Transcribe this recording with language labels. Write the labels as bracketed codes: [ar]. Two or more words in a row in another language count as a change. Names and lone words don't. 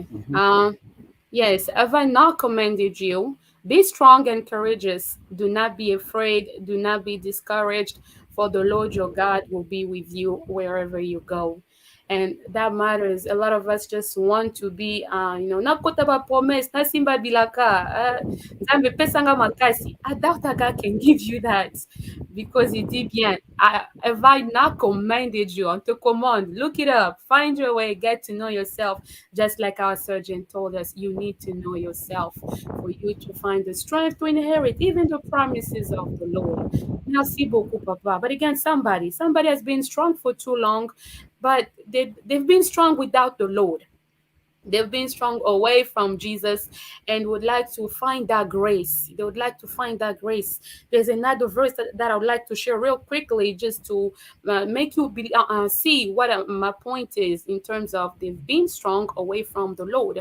[en] Yes, have I not commanded you? Be strong and courageous. Do not be afraid. Do not be discouraged, for the Lord your God will be with you wherever you go. And that matters. A lot of us just want to be, not [ln] kota ba promise, na simba bilaka, nzambe pesanga makasi. [en] I doubt that God can give you that because he did bien. Have I not commanded you? On te command, look it up, find your way, get to know yourself. Just like our surgeon told us, you need to know yourself for you to find the strength to inherit even the promises of the Lord. [fr] Merci beaucoup, Papa. [en] But again, somebody has been strong for too long, but they've been strong without the Lord. They've been strong away from Jesus and would like to find that grace. They would like to find that grace. There's another verse that I would like to share real quickly just to make you see what my point is in terms of they've been strong away from the Lord.